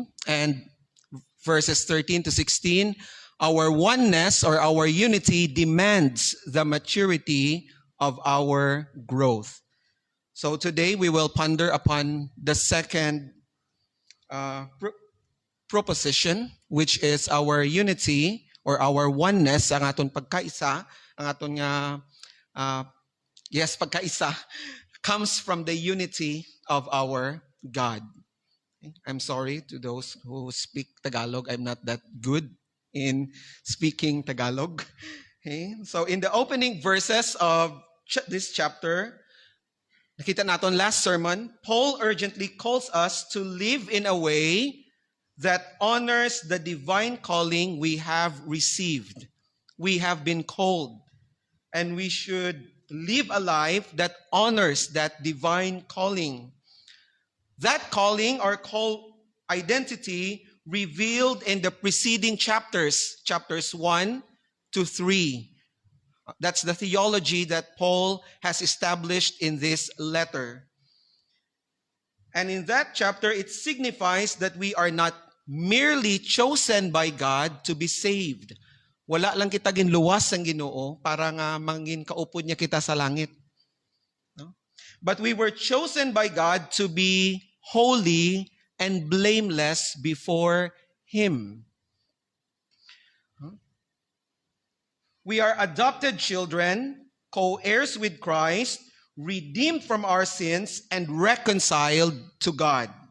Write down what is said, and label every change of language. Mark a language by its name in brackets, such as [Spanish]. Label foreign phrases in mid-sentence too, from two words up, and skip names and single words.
[English] And verses 13 to 16, our oneness or our unity demands the maturity of our growth. So today we will ponder upon the second proposition, which is our unity or our oneness, [Hiligaynon] ang aton pagkaisa, ang aton nga, pagkaisa, [English] comes from the unity of our God. I'm sorry to those who speak Tagalog. I'm not that good in speaking Tagalog. Okay? So in the opening verses of this chapter, [Filipino] nakita natin [English] last sermon, Paul urgently calls us to live in a way that honors the divine calling we have received. We have been called, and we should live a life that honors that divine calling. That calling or call identity revealed in the preceding chapters 1 to 3. That's the theology that Paul has established in this letter. And in that chapter, it signifies that we are not merely chosen by God to be saved. [Hiligaynon] Wala lang kita ginluwas ang Ginoo para nga mangin kaupod niya kita sa langit. [English] No? But we were chosen by God to be holy and blameless before Him. We are adopted children, co-heirs with Christ, redeemed from our sins, and reconciled to God.